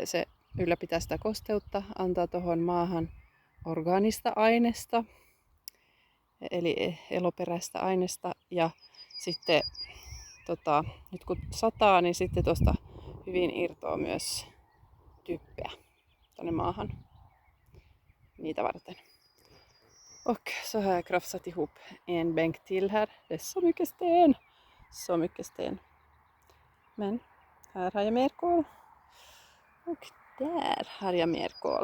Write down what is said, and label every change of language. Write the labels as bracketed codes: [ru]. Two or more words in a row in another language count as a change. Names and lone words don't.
[fi] Se ylläpitää sitä kosteutta, antaa tuohon maahan orgaanista aineesta, eli eloperäistä aineesta. Ja sitten nyt kun sataa, niin sitten tuosta hyvin irtoaa myös typpeä tonne maahan niitä varten. [sv] Och så har jag krafsat ihop en bänk till här. Det är så mycket sten. Så mycket sten. Men här har jag mer kol. Och där har jag mer kol.